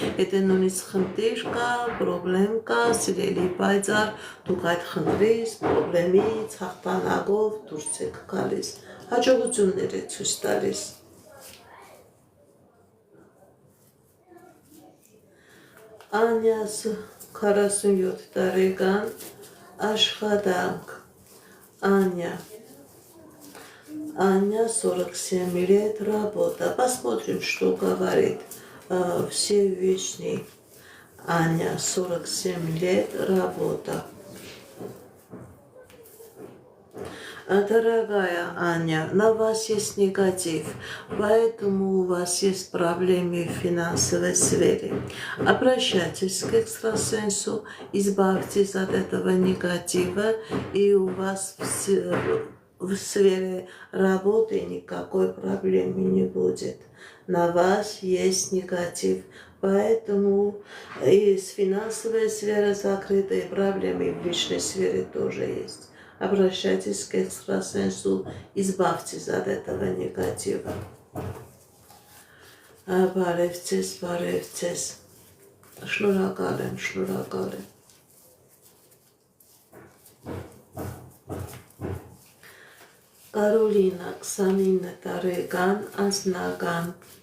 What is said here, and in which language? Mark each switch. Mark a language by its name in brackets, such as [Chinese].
[Armenian] Եթե նույնիսկ խնդիր կա, պրոբլեմ կա, սիրելի պայծառ, դուք այդ խնդրից, պրոբլեմից հաղթանակով դուրս եք գալիս, հաջողություններ է ցույց տալիս։ Անյաս 47 տարեկան աշխատանք [Russian] Аня 47 лет работа. Посмотрим, что говорит Всевышний. Аня 47 лет работа. Дорогая Аня, на вас есть негатив, поэтому у вас есть проблемы в финансовой сфере. Обращайтесь к экстрасенсу, избавьтесь от этого негатива, и у вас в сфере работы никакой проблемы не будет. На вас есть негатив, поэтому и с финансовой сферой закрытые проблемы, в личной сфере тоже есть. Обращайтесь к экстрасенсу, избавьтесь от этого негатива. [Armenian] Բարևձեզ, բարևձեզ. Շնորհակալ եմ, շնորհակալ եմ. Կարոլինա 29 տարեկան անձնական.